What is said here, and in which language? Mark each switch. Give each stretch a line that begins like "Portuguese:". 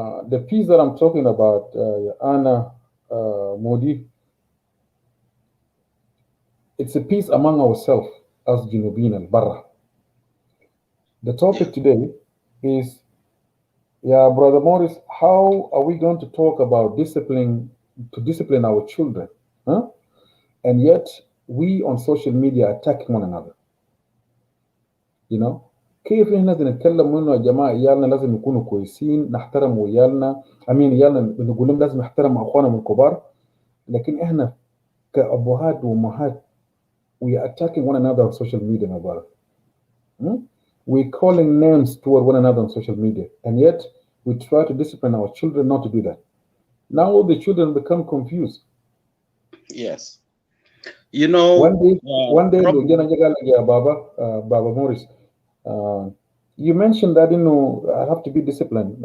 English: The peace that I'm talking about, Anna Modi, it's a peace among ourselves as Junubin and Barra. The topic today is, Brother Morris, how are we going to talk about discipline our children? And yet we on social media attacking one another. You know?
Arabic: كيف احنا بنتكلم منه يا جماعه عيالنا لازم يكونوا كويسين نحترم عيالنا عيالنا بنقول لهم لازم نحترم اخواننا من الكبار لكن احنا كابهات وامهات
English: we are attacking one another on social media my brother. We're calling names toward one another on social media and yet we try to discipline our children not to do that. Now the children become confused. Yes. You know, one day Baba Morris, you mentioned that I have to be disciplined.